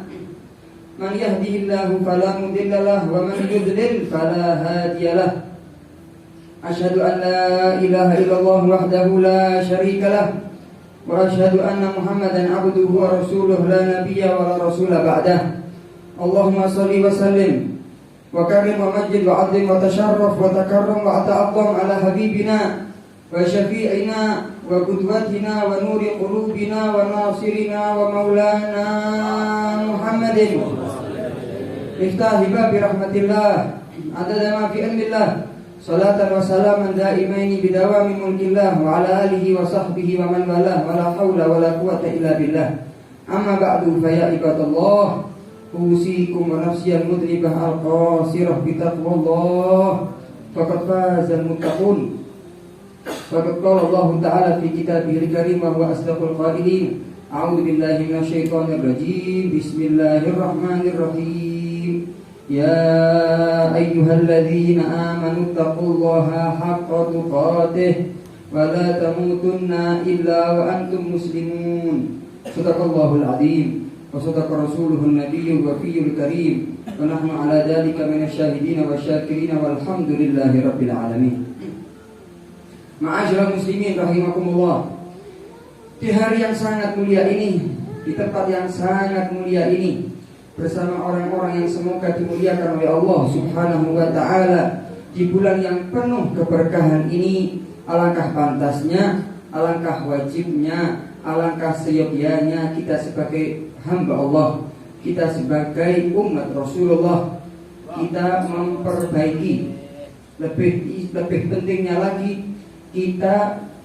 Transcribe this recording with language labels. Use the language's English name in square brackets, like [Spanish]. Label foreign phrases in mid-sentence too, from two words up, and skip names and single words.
[Arabic] من يهده الله فلا مضل له ومن يضلل فلا هادي له. أشهد أن لا إله إلا الله وحده لا شريك له وأشهد أن محمدا عبده ورسوله لا نبي ولا رسول بعده. اللهم صل وسلم وكرم ومجد وعظم وتشرف وتكرم وتعظم على حبيبنا وشفيعنا وقدوتنا ونور قلوبنا وناصرنا ومولانا محمد مفتاح باب رحمة الله عدد ما في علم الله. صلاة وسلاما دائمين بدوام ملك الله وعلى آله وصحبه ومن والاه ولا حول ولا قوة إلا بالله. أما بعد فيا عباد الله أوصيكم ونفسي المذنبة القاصرة بتقوى الله فقد فاز المتقون. فقد قال الله تعالى في كتابه الكريم وهو أصدق القائلين. أعوذ بالله من الشيطان الرجيم. بسم الله الرحمن الرحيم. يا أيها الذين آمنوا اتقوا الله حق تقاته ولا تموتن إلا وأنتم مسلمون. صدق الله العظيم وصدق رسوله النبي الوفي الكريم ونحن على ذلك من الشاهدين والشاكرين والحمد لله رب العالمين. معاشر المسلمين رحمكم الله. [Indonesian] Di hari yang sangat mulia ini, di tempat yang sangat mulia ini, bersama orang-orang yang semoga dimuliakan oleh Allah [Arabic] سبحانه وتعالى, [Indonesian] di bulan yang penuh keberkahan ini, alangkah pantasnya, alangkah wajibnya, alangkah seyogyanya kita sebagai hamba Allah, kita sebagai umat Rasulullah, kita memperbaiki, lebih pentingnya lagi, kita